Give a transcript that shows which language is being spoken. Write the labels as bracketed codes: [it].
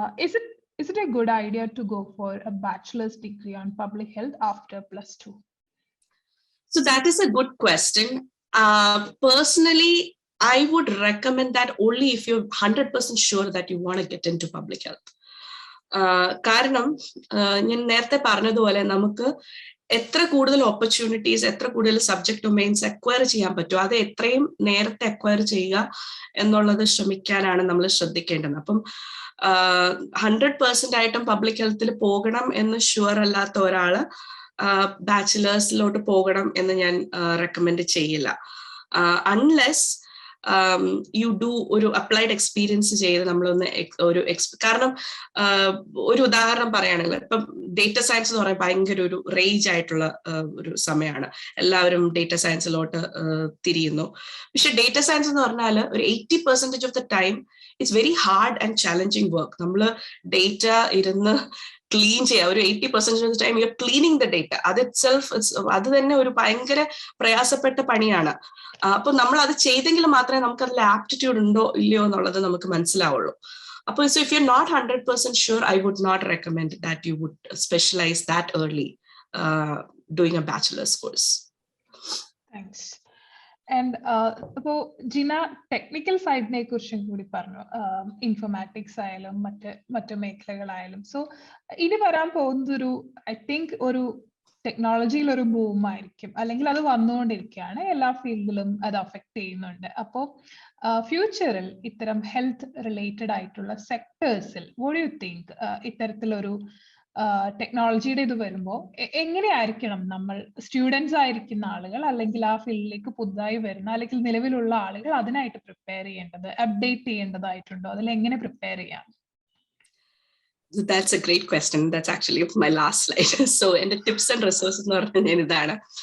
[en] Is it a good idea to go for a bachelor's degree on public health after +2? So that is a good question. Personally, I would recommend that only if you're 100% sure that you want to get into public health. [ml] കാരണം ഞാൻ നേരത്തെ പറഞ്ഞതുപോലെ നമുക്ക് എത്ര കൂടുതൽ opportunities, എത്ര കൂടുതൽ subject domains acquire ചെയ്യാൻ പറ്റുമോ അത് എത്രയും നേരത്തെ അക്വയർ ചെയ്യുക എന്നുള്ളത് ശ്രമിക്കാനാണ് നമ്മൾ ശ്രദ്ധിക്കേണ്ടത്. അപ്പം 100% ആയിട്ടും പബ്ലിക് ഹെൽത്തിൽ പോകണം എന്ന് ഷുവർ അല്ലാത്ത ഒരാള് ബാച്ചിലേഴ്സിലോട്ട് പോകണം എന്ന് ഞാൻ റെക്കമെൻഡ് ചെയ്യില്ല. [en] unless you do [ml] ഒരു അപ്ലൈഡ് എക്സ്പീരിയൻസ് ചെയ്ത് നമ്മളൊന്ന് കാരണം ഒരു ഉദാഹരണം പറയുകയാണെങ്കിൽ ഇപ്പം ഡേറ്റ സയൻസ് എന്ന് പറയുമ്പോൾ ഭയങ്കര ഒരു റേഞ്ച് ആയിട്ടുള്ള ഒരു സമയമാണ്. എല്ലാവരും ഡേറ്റ സയൻസിലോട്ട് തിരിയുന്നു. പക്ഷെ ഡേറ്റ സയൻസ് എന്ന് പറഞ്ഞാൽ ഒരു 80% [en] Of the time it's very hard and challenging work. [ml] നമ്മൾ ഡേറ്റ ഇരുന്ന് ക്ലീൻ ചെയ്യുക, ഒരു 80% [en] Of the time you are cleaning the data. [ml] അത് ഇറ്റ്സെൽഫ് അത് തന്നെ ഒരു ഭയങ്കര പ്രയാസപ്പെട്ട പണിയാണ്. അപ്പൊ നമ്മൾ അത് ചെയ്തെങ്കിൽ മാത്രമേ നമുക്ക് അതിൽ ആപ്റ്റിറ്റ്യൂഡ് ഉണ്ടോ ഇല്ലയോ എന്നുള്ളത് നമുക്ക് മനസ്സിലാവുള്ളൂ. അപ്പോൾ [en] so if you're not 100% sure, I would not recommend that you would specialize that early doing a bachelor's course. Thanks. [ml] And അപ്പോൾ ജിന ടെക്നിക്കൽ സൈഡിനെ കുറിച്ചും കൂടി പറഞ്ഞു, ഇൻഫർമാറ്റിക്സ് ആയാലും മറ്റു മേഖലകളായാലും. സോ ഇനി വരാൻ പോകുന്നതൊരു ഐ തിങ്ക് ഒരു ടെക്നോളജിയിൽ ഒരു ബൂം ആയിരിക്കും, അല്ലെങ്കിൽ അത് വന്നുകൊണ്ടിരിക്കുകയാണ്, എല്ലാ ഫീൽഡിലും അത് അഫക്ട് ചെയ്യുന്നുണ്ട്. അപ്പോൾ ഫ്യൂച്ചറിൽ ഇത്തരം ഹെൽത്ത് റിലേറ്റഡ് ആയിട്ടുള്ള സെക്ടേഴ്സിൽ [en] what do you think [ml] ഇത്തരത്തിലൊരു ടെക്നോളജിയുടെ ഇത് വരുമ്പോൾ എങ്ങനെയായിരിക്കണം നമ്മൾ സ്റ്റുഡൻസ് ആയിരിക്കുന്ന ആളുകൾ അല്ലെങ്കിൽ ആ ഫീൽഡിലേക്ക് പുതുതായി വരുന്ന അല്ലെങ്കിൽ നിലവിലുള്ള ആളുകൾ അതിനായിട്ട് പ്രിപ്പയർ ചെയ്യേണ്ടത്, അപ്ഡേറ്റ് ചെയ്യേണ്ടതായിട്ടുണ്ടോ, അതിൽ എങ്ങനെ പ്രിപ്പയർ ചെയ്യാം? [en] That's a great question. That's actually my last slide. So in the tips and resources [ml] എന്ന് പറഞ്ഞാൽ ഇതാണ്.